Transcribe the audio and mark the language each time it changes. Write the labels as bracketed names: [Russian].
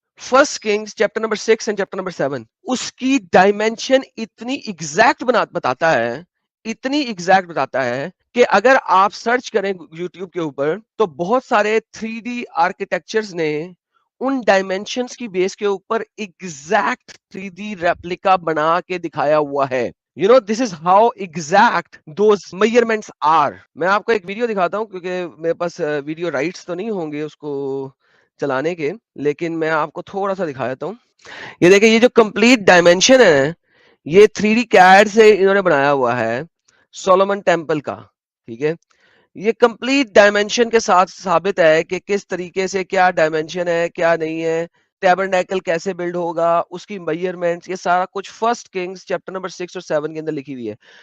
[Urdu] First Kings chapter number 6 and chapter number 7 اس کی dimension اتنی exact بتاتا ہے، اتنی ایگزیکٹ بتاتا ہے کہ اگر آپ سرچ کریں یوٹیوب کے اوپر تو بہت سارے 3D آرکیٹیکچرز نے ان ڈائمینشنز کی بیس کے اوپر ایگزیکٹ 3D ریپلیکا بنا کے دکھایا ہوا ہے. [English] You know, this is how exact those measurements are. [Urdu] میں آپ کو ایک ویڈیو دکھاتا ہوں کیونکہ میرے پاس ویڈیو رائٹس تو نہیں ہوں گے اس کو چلانے کے، لیکن میں آپ کو تھوڑا سا دکھا دیتا ہوں. یہ دیکھیں، یہ جو کمپلیٹ ڈائمینشن ہے یہ 3D CAD سے انہوں نے بنایا ہوا ہے سولومن ٹیمپل کا. ٹھیک ہے، یہ کمپلیٹ ڈائمینشن کے ساتھ ثابت ہے کہ کس طریقے سے کیا ڈائمینشن ہے کیا نہیں ہے، ٹیبرنیکل کیسے بلڈ ہوگا، اس کی میجرمنٹس، یہ سارا کچھ فرسٹ کنگز چیپٹر نمبر 6 اور 7 کے اندر لکھی ہوئی ہے.